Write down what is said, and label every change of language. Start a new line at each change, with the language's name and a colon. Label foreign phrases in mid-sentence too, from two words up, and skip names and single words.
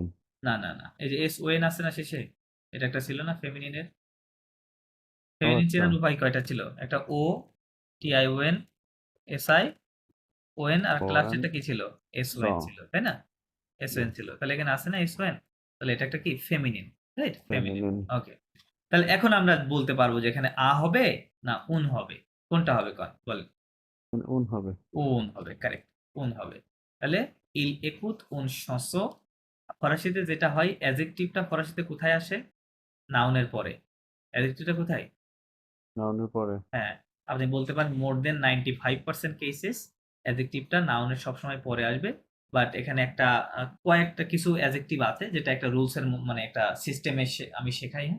Bangla: না। এই যে SON আছে না শেষে? এটা একটা ছিল না feminine এর? ও feminine আচ্ছা, চেনার উপায় কয়টা ছিল? একটা TION, SION আর একটা কোয়েন লাস্টেরটা কি ছিল? স SON ছিল। তাই না? জি, SON ছিল। তাহলে এখানে আছে না SON? তাহলে এটা একটা কি? feminine, রাইট? feminine। ফেমিনিন ওকে। তাহলে এখন আমরা বলতে পারবো যে এখানে হবে না হবে? কোনটা হবে বলেন? উন হবে। Un হবে, কারেক্ট। Un হবে। তাহলে
French: il écoute un chanson
Bangla: ফরাসিতে যেটা হয় অ্যাডজেক্টিভটা ফরাসিতে কোথায় আসে? নাউনের পরে। অ্যাডজেক্টিভটা কোথায়? নাউনের পরে। হ্যাঁ, আপনি বলতে পারেন
English: more than 95% cases
Bangla: অ্যাডজেক্টিভটা নাউনের সবসময় পরে আসবে। বাট এখানে একটা কয়েকটা কিছু অ্যাডজেক্টিভ আছে যেটা একটা রুলস এর মানে একটা সিস্টেমে আমি শেখাই, হ্যাঁ?